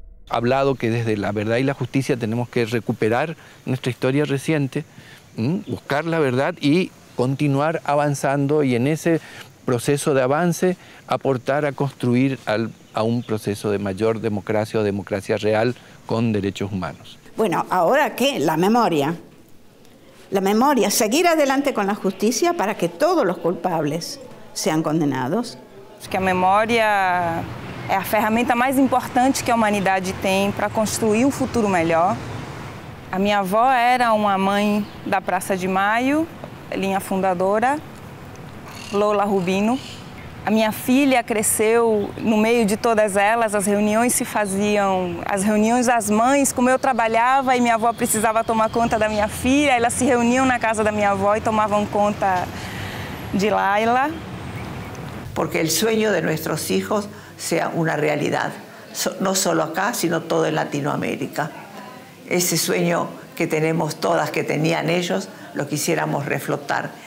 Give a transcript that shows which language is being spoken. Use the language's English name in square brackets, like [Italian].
[Spanish] Ha hablado que desde la verdad y la justicia tenemos que recuperar nuestra historia reciente, buscar la verdad y continuar avanzando, y en ese proceso de avance aportar a construir a un proceso de mayor democracia o democracia real con derechos humanos. Bueno, ¿ahora qué? La memoria. La memoria, seguir adelante con la justicia para que todos los culpables sean condenados. [Portuguese] Acho que a memória é a ferramenta mais importante que a humanidade tem para construir um futuro melhor. A minha avó era uma mãe da Praça de Maio, linha fundadora, Lola Rubino. A minha filha cresceu no meio de todas elas, as reuniões se faziam, as reuniões das mães, como eu trabalhava e minha avó precisava tomar conta da minha filha, elas se reuniam na casa da minha avó e tomavam conta de Laila. [Spanish] Porque el sueño de nuestros hijos sea una realidad, no solo acá, sino todo en Latinoamérica. Ese sueño que tenemos todas, que tenían ellos, lo quisiéramos reflotar